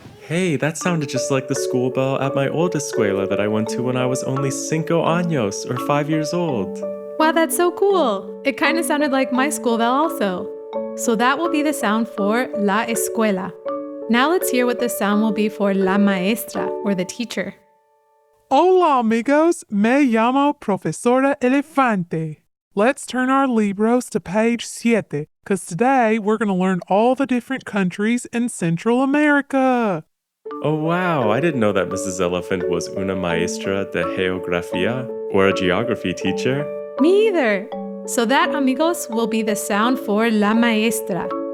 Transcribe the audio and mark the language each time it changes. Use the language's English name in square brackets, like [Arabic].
[English] Hey, that sounded just like the school bell at my old escuela that I went to when I was only 5 años, or 5 years old. Wow, that's so cool. It kind of sounded like my school bell also. So that will be the sound for [Spanish] la escuela. [English] Now let's hear what the sound will be for [Spanish] la maestra, [English] or the teacher. [Spanish] Hola, amigos. Me llamo Profesora Elefante. [English] Let's turn our libros to page 7, because today we're going to learn all the different countries in Central America. Oh wow, I didn't know that Mrs. Elephant was [Spanish] una maestra de geografía, [English] or a geography teacher. Me either. So that, amigos, will be the sound for [Spanish] la maestra.